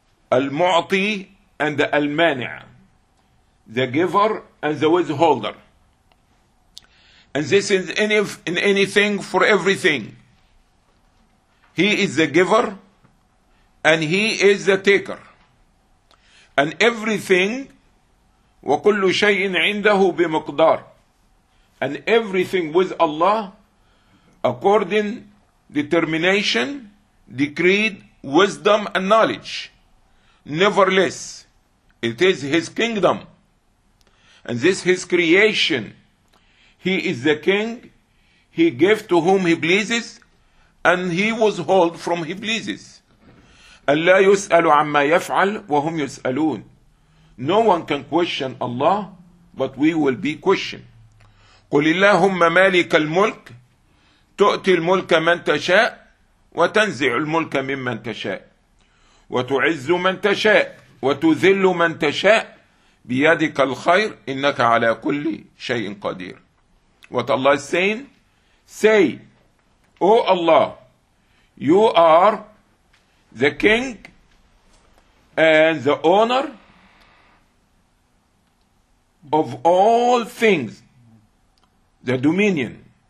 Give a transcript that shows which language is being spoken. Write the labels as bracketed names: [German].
[English] Al-Mu'ti and the Al-Mani'a. The giver and the withholder. And this is in anything for everything. He is the giver and he is the taker. And everything, [Arabic] وَكُلُّ شَيْءٍ عِنْدَهُ بِمَقْدَارٍ. [English] And everything with Allah, according determination, decreed, wisdom and knowledge. Nevertheless, it is his kingdom. And this his creation. He is the king. He gave to whom he pleases. And he withhold from he pleases. [Arabic] أَلَّا يُسْأَلُ عَمَّا يَفْعَلْ وَهُمْ يُسْأَلُونَ. [English] No one can question Allah, but we will be questioned. [Arabic] قُلِ اللَّهُمَّ مَالِكَ الْمُلْكِ تؤتي الملك من تشاء وتنزع الملك ممن تشاء وتعز من تشاء وتذل من تشاء بيدك الخير إنك على كل شيء قدير. [English] What Allah is saying? Say, O Allah, you are the king and the owner of all things, the dominion.